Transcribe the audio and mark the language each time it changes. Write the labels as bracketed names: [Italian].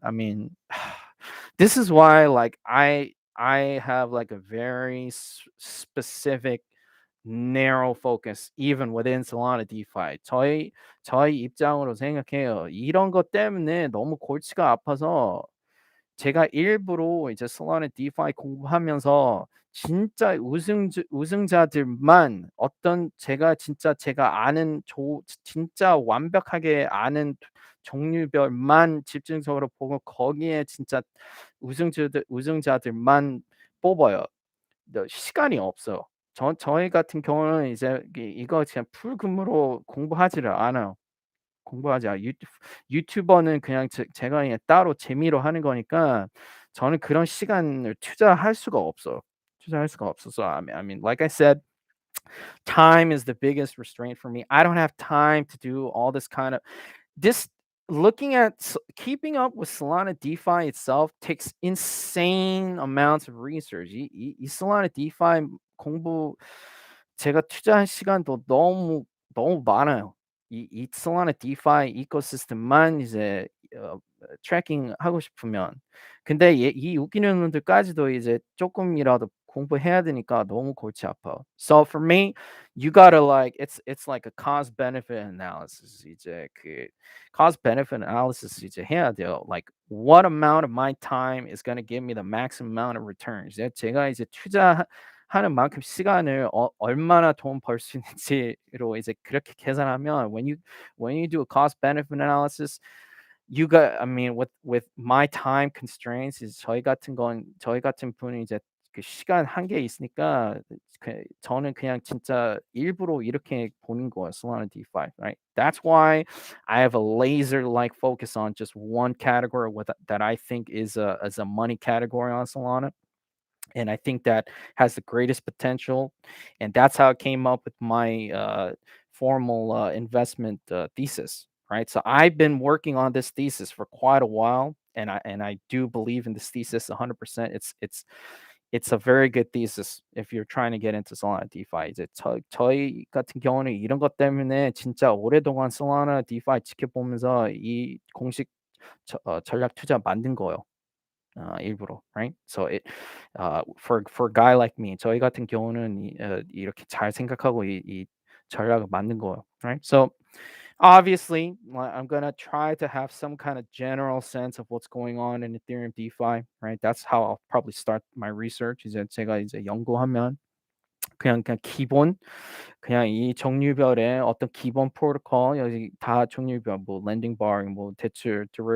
[English] I mean, this is why like I have like a very specific narrow focus even within Solana DeFi. [Korean] 저희 입장으로 생각해요. 이런 것 때문에 너무 골치가 아파서 제가 일부러 이제 Solana DeFi 공부하면서 진짜 우승자들만 제가 아는 진짜 완벽하게 아는 종류별만 집중적으로 보고 거기에 진짜 우승자들만 뽑아요. 시간이 없어요. 저희 같은 경우는 이제 이거 그냥 풀금으로 공부하지를 않아요. 공부하지 않아요. 유튜버는 그냥 제가 그냥 따로 재미로 하는 거니까 저는 그런 시간을 투자할 수가 없어요. 투자할 수가 없어서 [English] I mean, like I said, Time is the biggest restraint for me. I don't have time to do all this kind of this looking at keeping up with Solana DeFi itself takes insane amounts of research. [Korean] 이 Solana DeFi 공부 제가 투자한 시간도 너무 많아요. 이 Solana DeFi 이코시스템만 이제 트래킹하고 싶으면. 근데 이 웃기는 놈들까지도 이제 쪼끔이라도 공부해야 되니까 너무 골치 아파요. [English] So for me, you gotta like it's like a cost benefit analysis. [Korean] 이제 그 cost benefit analysis 이제 해야 돼요. [English] Like what amount of my time is gonna give me the maximum amount of returns. [Korean] 제가 이제 투자하는 만큼 시간을 얼마나 돈 벌 수 있는지로 이제 그렇게 계산하면 [English] when you do a cost benefit analysis, you got I mean with my time constraints is [Korean] 저희 같은 분은 이제 그 시간 한계 있으니까 저는 그냥 진짜 일부러 이렇게 보는 거예요. [English] Solana DeFi, right? That's why I have a laser like focus on just one category that I think is a money category on Solana. And I think that has the greatest potential. And that's how I came up with my formal investment thesis, right? So I've been working on this thesis for quite a while, and I do believe in this thesis 100%. It's a very good thesis if you're trying to get into Solana DeFi. [Korean] 이제 저희 같은 경우는 이런 것 때문에 진짜 오랫동안 Solana DeFi 지켜보면서 이 공식 전략 투자 만든 거예요. 일부러, right? [English] So for a guy like me, [Korean] 저희 같은 경우는 이렇게 잘 생각하고 이 전략을 만든 거예요, right? [English] So obviously, I'm gonna try to have some kind of general sense of what's going on in Ethereum DeFi, right? That's how I'll probably start my research. [Korean] 이제 제가 이제 연구하면 그냥 기본 그냥 이 종류별의 어떤 기본 프로토콜 여기 다 종류별 뭐 랜딩 바 뭐 대출